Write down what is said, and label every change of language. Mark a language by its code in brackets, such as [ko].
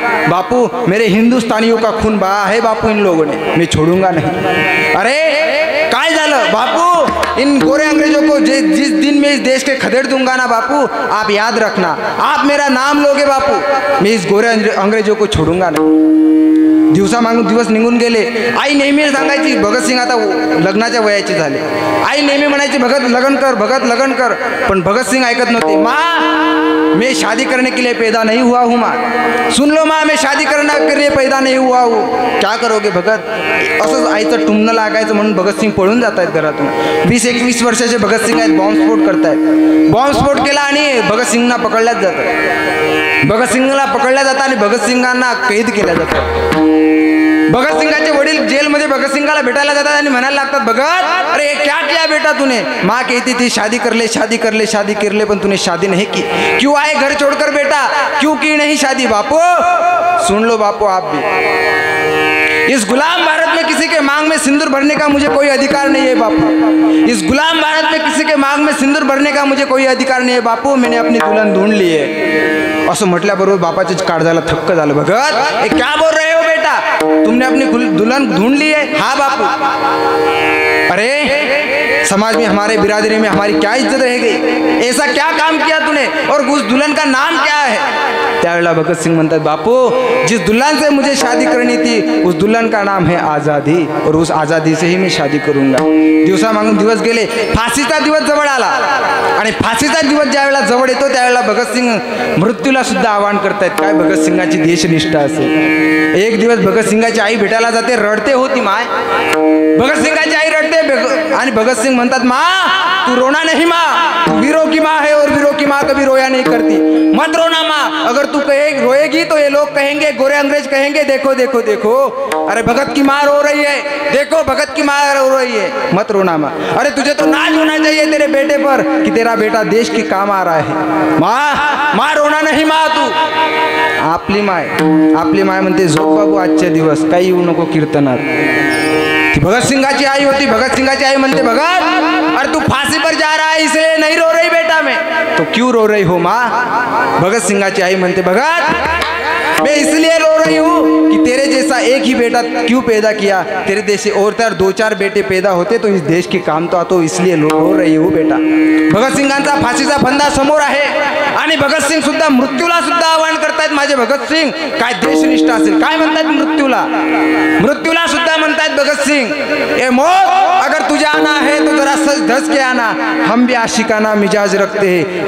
[hi] बापू मेरे हिंदुस्तानियों का खून बहा है बापू इन लोगों ने, मैं छोड़ूंगा नहीं. [mr] अरे काय झालं? [hi] बापू इन गोरे अंग्रेजों को जिस दिन में इस देश के खदेड़ दूंगा ना बापू, आप याद रखना, आप मेरा नाम लोगे बापू, मैं इस गोरे अंग्रेजों को छोड़ूंगा नहीं. [mr] दिवस निघून गेले. आई नेहमी सांगायची, भगतसिंग आता लग्नाच्या वयाची झाले. आई नेहमी म्हणायची, भगत लगन कर, भगत लगन कर. पण भगतसिंग ऐकत नव्हते. [hi] माँ मैं शादी करने के लिए पैदा नहीं हुआ हूँ माँ, सुन लो माँ, मैं शादी करने के लिए पैदा नहीं हुआ हूँ. क्या करोगे भगत? [mr] असंच आईचं टुमणं लागायचं म्हणून भगतसिंग पळून जात आहेत घरातून. 20-21 वर्षाचे भगतसिंग आहेत, बॉम्बस्फोट करतायत. बॉम्बस्फोट केला आणि भगतसिंगना पकडल्याच जातं. भगतसिंगला पकडल्या जातं आणि भगतसिंगांना कैद केल्या जातं. भगतसिंगाचे वडील जेलमध्ये भगतसिंगाला भेटायला जातात आणि म्हणायला लागतात, [hi] भगत अरे क्या किया बेटा तूने? माँ कहती थी शादी कर ले, पण तूने शादी नहीं की. क्यों आए घर छोड़कर बेटा? क्यों की नहीं शादी? बापू सुन लो बापू, आप भी इस गुलाम भारत में किसी के मांग में सिंदूर भरने का मुझे कोई अधिकार नहीं है बापू। इस गुलाम भारत में किसी के मांग में सिंदूर भरने का मुझे कोई अधिकार नहीं है बापू। मैंने अपनी दुल्हन ढूंढ ली है। [mr] असं म्हटल्याबरोबर बापाचे काळजाला थक्क झालं। [hi] भगत ये क्या बोल रहे हो बेटा, तुमने अपनी दुल्हन ढूंढ ली है? हाँ बापू। अरे समाज में हमारे बिरादरी में हमारी क्या इज्जत रह गई? ऐसा क्या काम किया तूने और उस दुल्हन का नाम क्या है? [mr] त्यावेळेला भगत सिंग म्हणतात [hi] बापू जिस दुल्हन से मुझे शादी करनी थी उस दुल्हन का नाम है आज़ादी और उस आज़ादी से ही मैं शादी करूंगा। [mr] दिवसा मागून दिवस गेले, फाशीचा दिवस जवळ आला आणि फाशीचा दिवस ज्यावेळेला जवळ येतो त्यावेळेला भगतसिंग मृत्यूला सुद्धा आवाहन करतायत। काय भगतसिंगाची देशनिष्ठा असेल। एक दिवस भगतसिंगाची आई भेटायला जाते, रडते होती माय। भगतसिंगाची आई रडते आणि भगतसिंग म्हणतात [hi] माँ तू रोना नहीं माँ, तू वीरों की माँ है और वीरों की माँ कभी रोया नहीं करती। मत रोना माँ, अगर तू रोएगी तो ये लोग कहेंगे, गोरे अंग्रेज कहेंगे देखो देखो देखो अरे भगत की माँ रो रही है, देखो भगत की माँ रो रही है। मत रोना माँ, अरे तुझे तो नाज होना चाहिए तेरे बेटे पर कि तेरा बेटा देश के काम आ रहा है। माँ रोना नहीं माँ तू। [mr] आपली माय म्हणते झोप बाबू आजचे दिवस, काही येऊ नको कीर्तनात। ती भगत सिंगाची आई होती। भगत सिंगाची आई म्हणते [hi] भगत अरे तू फांसी पर जा रहा है इसलिए नहीं रो रही बेटा मैं। तो क्यों रो रही हो माँ? [mr] भगत सिंगाची आई म्हणते [hi] भगत मैं इसलिए रो रही हूँ कि तेरे जैसा एक ही बेटा क्यों पैदा किया, तेरे जैसे और तर 2-4 बेटे पैदा होते तो इस देश के काम तो आतो, इसलिए रो रही हूँ बेटा। [mr] भगत सिंगांचा फाशीचा फंदा समोर आहे आणि भगत सिंग सुद्धा मृत्यूला सुद्धा आवाहन करतायत। माझे भगत सिंग काय देशनिष्ठा असेल, काय म्हणतात मृत्यूला सुद्धा म्हणतात भगत सिंग [hi] ए मौत अगर तुझे आना है तो जरा सच धस के आना, हम भी आशिकाना मिजाज रखते हैं।